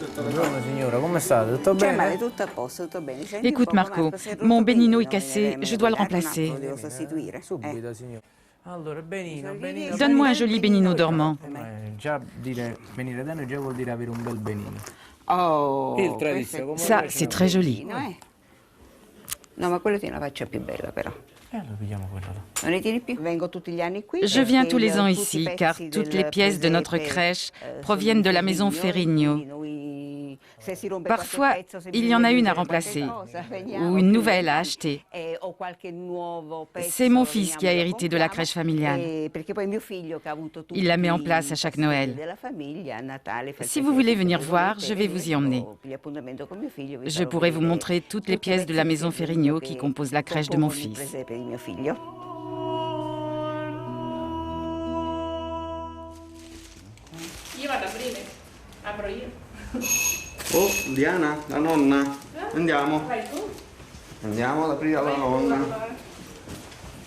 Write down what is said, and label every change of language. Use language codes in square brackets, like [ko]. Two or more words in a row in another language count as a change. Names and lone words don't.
[fr] Écoute Marco, mon Benino est cassé, je dois le remplacer. Donne-moi un joli Benino dormant. Ça, c'est très joli. [it] No, ma quello tiene la faccia più bella però. Non ne tieni più? Vengo tutti gli anni qui. [fr] Je viens tous les ans ici, car toutes les pièces de notre crèche proviennent de la maison Ferrigno. Parfois, il y en a une à remplacer, ou une nouvelle à acheter. C'est mon fils qui a hérité de la crèche familiale. Il la met en place à chaque Noël. Si vous voulez venir voir, je vais vous y emmener. Je pourrai vous montrer toutes les pièces de la maison Ferrigno qui composent la crèche de mon fils. [it] Oh, Diana, la nonna. Andiamo. Andiamo ad aprire alla nonna.